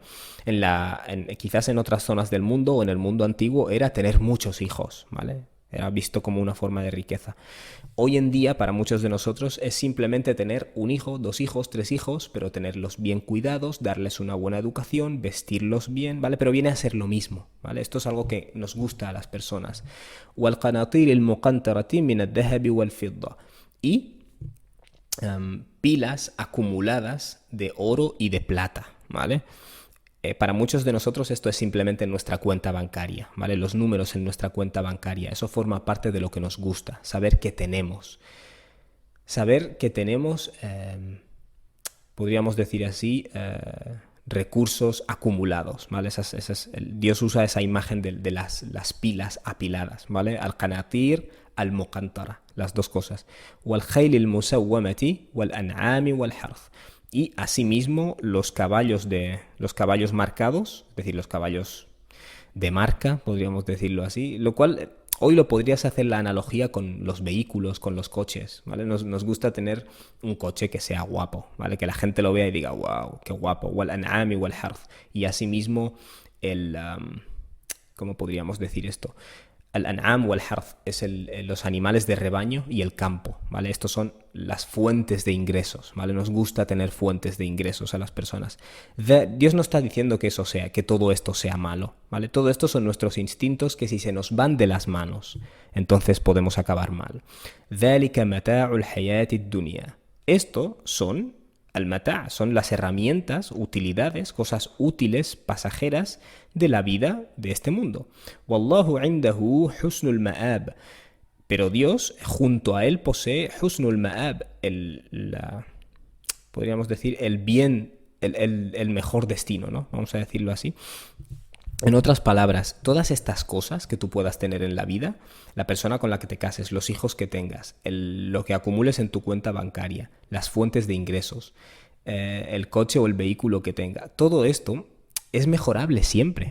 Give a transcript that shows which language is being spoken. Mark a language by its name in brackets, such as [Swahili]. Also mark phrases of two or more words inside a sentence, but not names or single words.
[Spanish] Quizás en otras zonas del mundo o en el mundo antiguo era tener muchos hijos, ¿vale? Era visto como una forma de riqueza. Hoy en día, para muchos de nosotros, es simplemente tener un hijo, 2 hijos, 3 hijos, pero tenerlos bien cuidados, darles una buena educación, vestirlos bien, ¿vale? Pero viene a ser lo mismo, ¿vale? Esto es algo que nos gusta a las personas. [Arabic] وَالْقَنَاطِيرِ الْمُقَنْطَرَةِ مِنَ الذَّهَبِ وَالْفِضَّةِ [Spanish] y pilas acumuladas de oro y de plata, ¿vale? Para muchos de nosotros esto es simplemente nuestra cuenta bancaria, ¿vale? Los números en nuestra cuenta bancaria, eso forma parte de lo que nos gusta, saber que tenemos. Saber que tenemos, podríamos decir así, recursos acumulados, ¿vale? Dios usa esa imagen de las pilas apiladas, ¿vale? [Arabic] القناطير المقنطرة, [Spanish] las dos cosas. [Arabic] وَالْخَيْلِ الْمُسَوَّمَةِ وَالْأَنْعَامِ وَالْحَرْثِ. [Spanish] Y asimismo los caballos marcados, es decir, los caballos de marca, podríamos decirlo así, lo cual hoy lo podrías hacer la analogía con los vehículos, con los coches, ¿vale? Nos gusta tener un coche que sea guapo, ¿vale? Que la gente lo vea y diga, wow, qué guapo, [Arabic] وَالْأَنْعَامِ وَالْحَرْثِ. [Spanish] Y asimismo ¿cómo podríamos decir esto? Al-an'am o al-harth es los animales de rebaño y el campo, ¿vale? Estos son las fuentes de ingresos, ¿vale? Nos gusta tener fuentes de ingresos a las personas. Dios no está diciendo que que todo esto sea malo, ¿vale? Todo esto son nuestros instintos que si se nos van de las manos, entonces podemos acabar mal. [Arabic] ذَلِكَ مَتَاعُ الْحَيَاةِ الدُّنْيَا. [Spanish] Esto son al-mata', son las herramientas, utilidades, cosas útiles, pasajeras de la vida de este mundo. [Arabic] وَاللَّهُ عِنْدَهُ حُسْنُ الْمَآبِ. [Spanish] Pero Dios, junto a él, posee [Arabic] حُسْنُ الْمَآبِ, [Spanish] podríamos decir, el bien, el mejor destino, ¿no? Vamos a decirlo así. En otras palabras, todas estas cosas que tú puedas tener en la vida, la persona con la que te cases, los hijos que tengas, lo que acumules en tu cuenta bancaria, las fuentes de ingresos, el coche o el vehículo que tenga, todo esto es mejorable siempre.